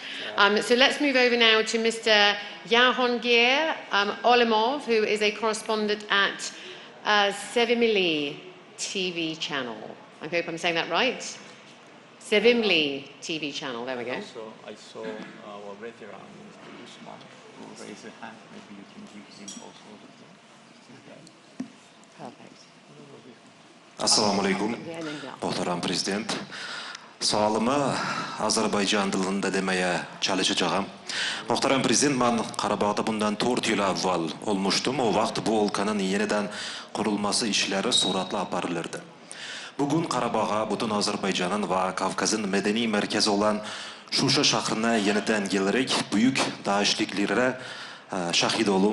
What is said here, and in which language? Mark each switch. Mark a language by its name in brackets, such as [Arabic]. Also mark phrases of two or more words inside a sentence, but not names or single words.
[English] So let's move over now to Mr. Jahongir Olimov, who is a correspondent at Sevimli TV channel. I hope I'm saying that right. Sevimli TV channel, there we go. Also, I saw our veteran, Mr. Usman, who raised a hand. Maybe you can give him also the floor. Perfect. [Arabic] السلام عليكم, [Azerbaijani] muhtaram Prezident. Sualımı Azerbaycan dilinde demeye çalışacağım. Muhtaram Prezident, ben Qarabağda bundan 4 yıl avval olmuştum. O vaxt bu ülkenin yeniden kurulması işleri suratla aparılırdı. Bugün Qarabağ'a, bütün Azerbaycan'ın ve Kafkaz'ın medeni merkezi olan Şuşa şehrine yeniden gelerek büyük değişikliklere şahit olum.